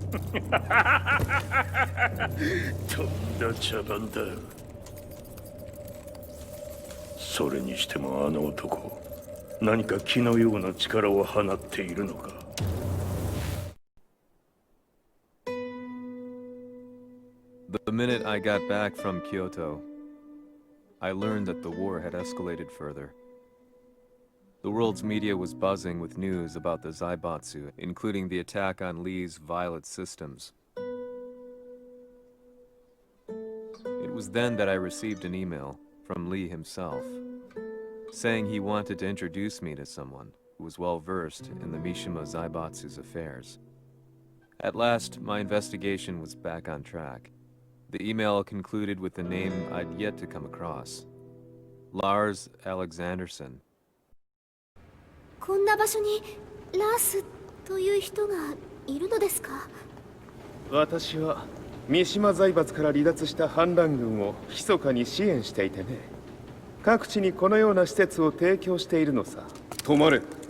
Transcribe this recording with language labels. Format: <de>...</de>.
<ja>とんだ茶番だ。それにしてもあの男、何か気のような力を放っているのか。</ja> <en>The minute I got back from Kyoto, I learned that the war had escalated further. The world's media was buzzing with news about the Zaibatsu, including the attack on Lee's Violet systems. It was then that I received an email from Lee himself, saying he wanted to introduce me to someone who was well versed in the Mishima Zaibatsu's affairs. At last, my investigation was back on track. The email concluded with the name I'd yet to come across. Lars Alexanderson.</en> <ja>こんな場所にラースという人がいるのですか？私は三島財閥から離脱した反乱軍を密かに支援していてね。各地にこのような施設を提供しているのさ。止まれ。</ja>